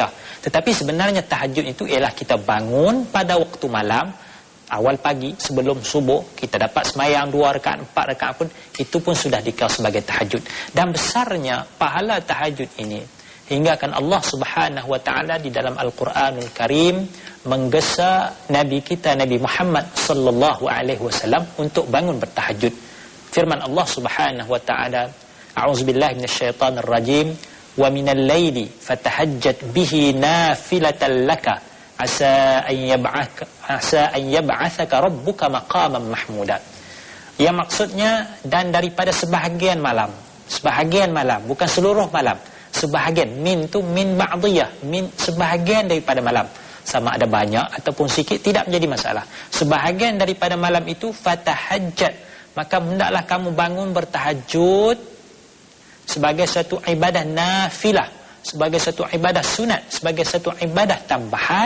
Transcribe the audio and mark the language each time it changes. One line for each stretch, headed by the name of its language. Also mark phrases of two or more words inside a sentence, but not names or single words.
Malay: Tetapi sebenarnya tahajud itu ialah kita bangun pada waktu malam, awal pagi sebelum subuh, kita dapat semayang 2 rakaat, 4 rakaat pun, itu pun sudah dikira sebagai tahajud. Dan besarnya pahala tahajud ini hingga kan Allah
Arabic: سبحانه وتعالى
Malay: di dalam Al-Quranul Karim menggesa Nabi kita Nabi Muhammad
Arabic: صلى الله عليه وسلم
Malay: untuk bangun bertahajud. Firman Allah
Arabic: سبحانه وتعالى, أعوذ بالله من الشيطان الرجيم, ومن الليل فتهجد به نافلة لك عسى أن يبعثك ربك مقاما محمودا.
Malay: Yang maksudnya, dan daripada sebahagian malam, bukan seluruh malam, sebahagian. Min tu
Arabic: من بعضية,
Malay: min sebahagian daripada malam, sama ada banyak ataupun sikit tidak menjadi masalah. Sebahagian daripada malam itu fatahajjat, maka hendaklah kamu bangun bertahajud sebagai satu ibadah nafilah, sebagai satu ibadah sunat, sebagai satu ibadah tambahan.